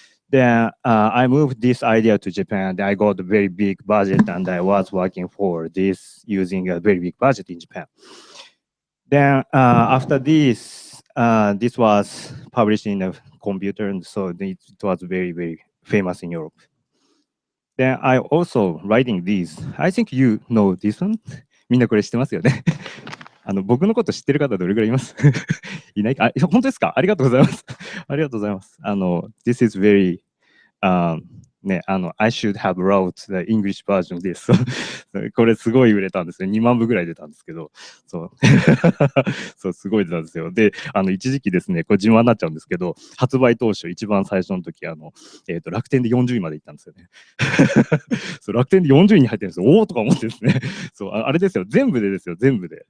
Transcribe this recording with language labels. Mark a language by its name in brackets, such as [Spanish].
[English] Then I moved this idea to Japan. Then I got a very big budget, and I was working for this using a very big budget in Japan. Then after this, this was published in a computer, and so it was very famous in Europe. Then I also writing these. I think you know this one. [Japanese] みんなこれ知ってますよね。僕のこと知ってる方どれぐらいいますいないか？本当ですか？ありがとうございます。ありがとうございます。 [English] This is very,ね、I should have wrote the English version this. [Japanese] これすごい売れたんですね。2万部ぐらい出たんですけど、そうそうすごい出たんですよ。で、一時期ですね、これ自慢になっちゃうんですけど、発売当初一番最初の時楽天で40位まで行ったんですよね。そう楽天で40位に入ってるんですよ。おおとか思ってですね。そうあれですよ。全部でですよ。全部で。